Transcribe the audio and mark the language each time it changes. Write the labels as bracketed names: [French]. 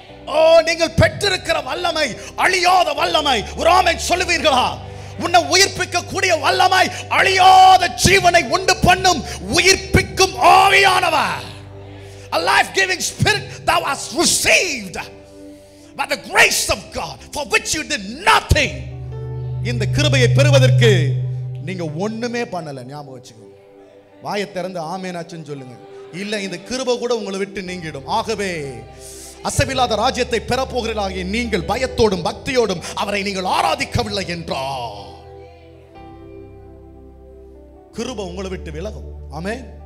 [Tamil] ஓ, நீங்கள் பெற்றிருக்கிற வல்லமை அழியாத வல்லமை. ஒரு ஆமென் சொல்லுவீர்களா? உன்னை உயிர்ப்பிக்க கூடிய வல்லமை, அழியாத ஜீவனை உண்டு பண்ணும் உயிர்ப்பிக்கும் ஆவியானவர். [English] A life giving spirit thou hast received by the grace of God, for which you did nothing. [Tamil] இந்த கிருபையை பெறுவதற்கு நீங்க ஒண்ணுமே பண்ணல. ஞாபகம் வச்சுக்கோங்க. வாயை திறந்து ஆமெனாச்சுன்னு சொல்லுங்க. இல்ல, இந்த கிருபை கூட உங்களை விட்டு நீங்கிடும். ஆகவே அசைவில்லாத ராஜ்யத்தை பெறப்போகிறீர்களாகிய நீங்கள் பயத்தோடும் பக்தியோடும் அவரை நீங்கள் ஆராதிக்கவில்லை என்றால் கிருபை உங்களை விட்டு விலகும். ஆமென்.